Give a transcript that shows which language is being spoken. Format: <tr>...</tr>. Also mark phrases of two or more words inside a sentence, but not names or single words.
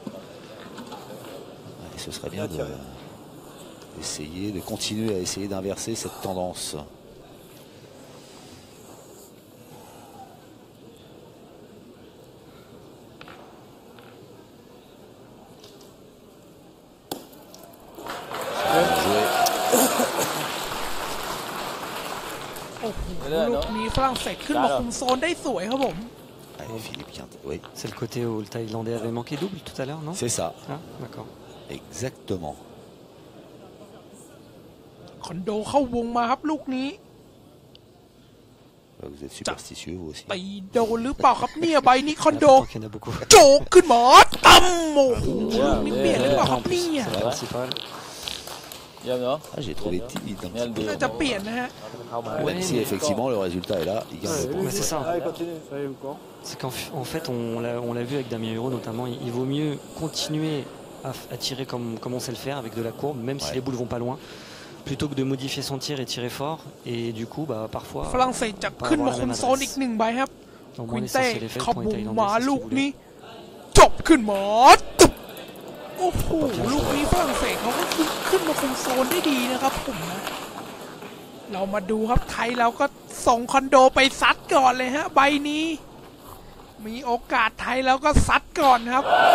<fr>Et ce serait bien de continuer à essayer d'inverser cette tendance. Joué.</fr> <th>โอ้โหลูกนี้ฝรั่งเศสขึ้นมาคุมโซนได้สวยครับผม</th> <fr>Allez, Philippe Quintet, oui. C'est le côté où le Thaïlandais avait manqué double tout à l'heure, non? C'est ça. Ah, d'accord. Exactement.</fr> <th>คอนโดเข้าวงมาครับลูกนี้</th> <fr>Vous êtes superstitieux, vous aussi.</fr> <th>ตีโดนหรือเปล่าครับเนี่ยใบนี้คอนโด</th> <fr>Il y en a beaucoup.</fr> <th>โจกขึ้นมาตั้มโอ้โหลูกนี้เปลี่ยนหรือเปล่าครับเนี่ย</th> <fr>Principal. Ah, j'ai trouvé timide un petit peu.</fr> <th>น่าจะเปลี่ยนนะฮะ</th> <fr>Même si effectivement le résultat est là, il gagne le point. Mais c'est ça. Allez, continue. C'est qu'en fait, on l'a vu avec Damien Huro notamment, il vaut mieux continuer à tirer comme on sait le faire avec de la courbe, même si les boules vont pas loin, plutôt que de modifier son tir et tirer fort. Et du coup, bah, parfois.</fr> <th>ฝรั่งเศสจะขึ้นมาคุมโซนอีกหนึ่งใบครับควินเต้เข้าวงมาลูกนี้จบขึ้นมาตึ๊บโอ้โหลูกนี้ฝรั่งเศสเขาก็ขึ้นมาคุมโซนได้ดีนะครับผมนะเรามาดูครับไทยเราก็ส่งคอนโดไปซัดก่อนเลยฮะใบนี้มีโอกาสไทยแล้วก็ซัดก่อนครับ</th>